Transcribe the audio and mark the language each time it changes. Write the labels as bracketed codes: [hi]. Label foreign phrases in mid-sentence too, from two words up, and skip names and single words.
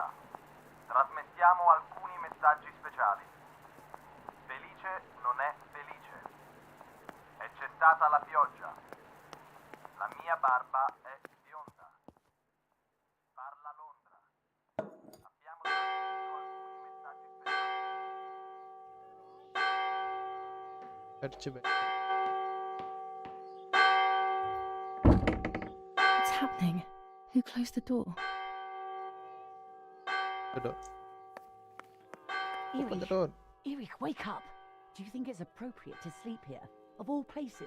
[it] Trasmettiamo alcuni messaggi speciali. Felice non è felice. E c'è stata la pioggia. La mia barba è bionda. Parla Londra. Abbiamo trasmesso alcuni messaggi speciali. அடிச்சு போய். [en] What's happening? Who closed the door? The door. Open Erich, the door. Erich, wake up. Do you think it's appropriate to sleep here? Of all places?